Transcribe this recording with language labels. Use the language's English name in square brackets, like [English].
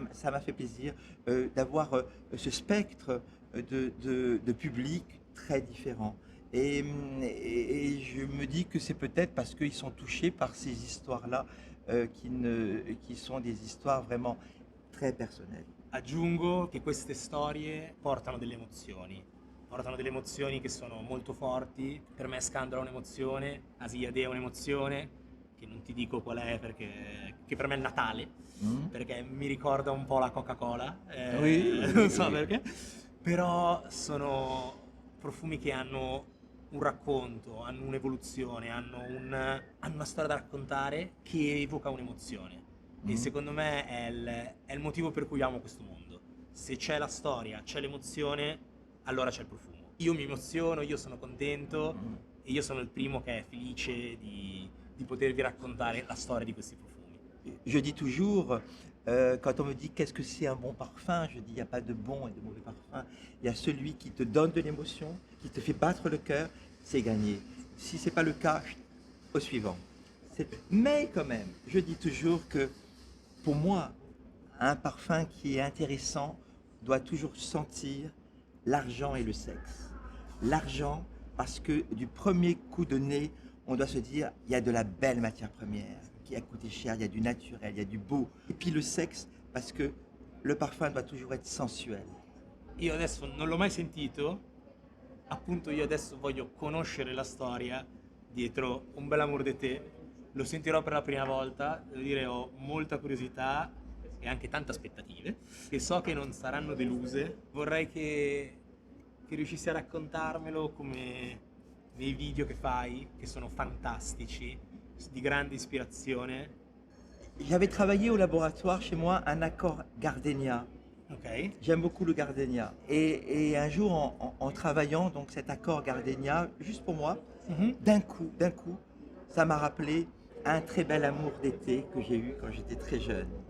[French] Ça m'a fait plaisir d'avoir ce spectre de public très différent. Et je me dis que c'est peut-être parce qu'ils sont touchés par ces histoires-là qui sont des histoires vraiment très personnelles. [Italian] Aggiungo che queste storie portano delle emozioni che sono molto forti. Per me Scandalo è un'emozione, Asiade è un'emozione, che non ti dico qual è perché che per me è il Natale, perché mi ricorda un po' la Coca-Cola, non so perché, però sono profumi che hanno un racconto, hanno un'evoluzione, hanno una storia da raccontare che evoca un'emozione. E secondo me è il motivo per cui amo questo mondo. Se c'è la storia, c'è l'emozione, allora c'è il profumo. Io mi emoziono, io sono contento e io sono il primo che è felice di potervi raccontare la storia di questi profumi. [French] Je dis toujours, quand on me dit qu'est-ce que c'est un bon parfum, je dis il n'y a pas de bon et de mauvais parfum. Il y a celui qui te donne de l'émotion, qui te fait battre le cœur, c'est gagné. Si ce n'est pas le cas, au suivant. Mais quand même, je dis toujours que pour moi, un parfum qui est intéressant doit toujours sentir l'argent et le sexe. L'argent, parce que du premier coup de nez, on doit se dire, il y a de la belle matière première qui a coûté cher, il y a du naturel, il y a du beau. Et puis le sexe, parce que le parfum doit toujours être sensuel. [Italian] Io adesso non l'ho mai sentito, appunto io adesso voglio conoscere la storia dietro Un bel amour de te. Lo sentirò per la prima volta, devo dire ho molta curiosità e anche tante aspettative, che so che non saranno deluse. Vorrei che riuscissi a raccontarmelo come nei video che fai, che sono fantastici, di grande ispirazione. [French] J'avais travaillé au laboratoire chez moi un accord gardénia. Okay. J'aime beaucoup le gardénia. Et un jour, en travaillant donc cet accord gardénia, juste pour moi, d'un coup, ça m'a rappelé un très bel amour d'été que j'ai eu quand j'étais très jeune.